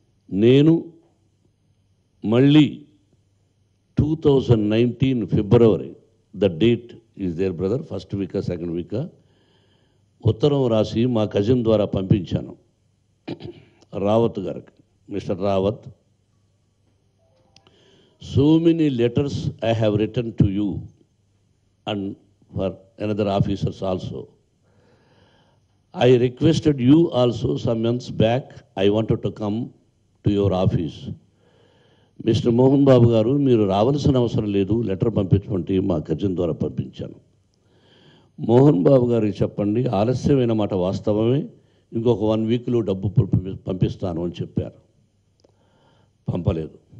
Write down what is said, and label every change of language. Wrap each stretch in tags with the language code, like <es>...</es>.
<te>నేను మళ్ళీ 2019 ఫిబ్రవరి,</te> <en>the date is there brother,</en> <te>1st week 2nd week, ఉత్తరం రాసి మా కజిన్ ద్వారా పంపించాను రావత్ గారికి. Mister Rawat,</te> <en>So many letters I have written to you and for another officers also. I requested you also some months back, I wanted to come to your office.</en> <te>Mister Mohan Babu గారు, మీరు రావాల్సిన అవసరం లేదు, లెటర్ పంపించమంటే మా cousin ద్వారా పంపించాను. మోహన్ బాబు గారికి చెప్పండి, ఆలస్యమైన మాట వాస్తవమే, ఇంకొక 1 వీక్లో డబ్బు పంపిస్తాను అని చెప్పారు. పంపలేదు.</te>